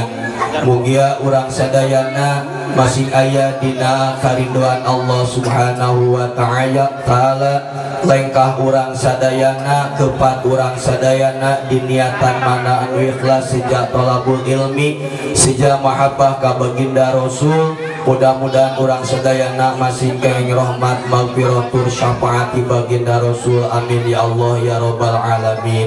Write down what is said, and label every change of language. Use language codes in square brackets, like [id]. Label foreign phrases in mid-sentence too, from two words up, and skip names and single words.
[su] Mugia urang sadayana masih aya dina karinduan [ar] الله سبحانه وتعالى, [su] lengkah urang sadayana kepat urang sadayana diniatan mana anu ikhlas sejak [ar] طلب العلم [su] sejak mahabbah ka baginda Rasul. Mudah-mudahan urang sadayana masih kenging rahmat [ar] مغفرة شفاعة [su] baginda Rasul. [ar] آمين يا الله يا رب العالمين.